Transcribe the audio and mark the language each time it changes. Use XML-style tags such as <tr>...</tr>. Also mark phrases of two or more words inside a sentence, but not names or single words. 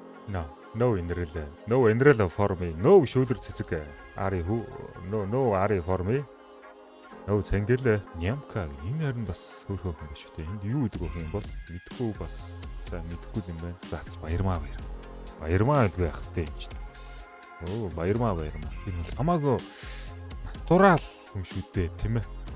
<mn>No инрэл. No инрэл</mn> <en>for me.</en> <mn>No шүүдэр цэцэг. Ари хүү.</mn> <en>No ари for me. No цэнгэл.</en> <mn>Нямка энэ харин бас хөөрхөн юм биш үү? Энд юу гэдэг вэ юм бол мэдхгүй бас сайн мэдхгүй юм байна. Зац баярмаа. Баярмаа гэдэг яах вэ энэ чинь. Баярмаа. Энэ бол хамаагүй натурал юм шүү дээ, тийм ээ.</mn>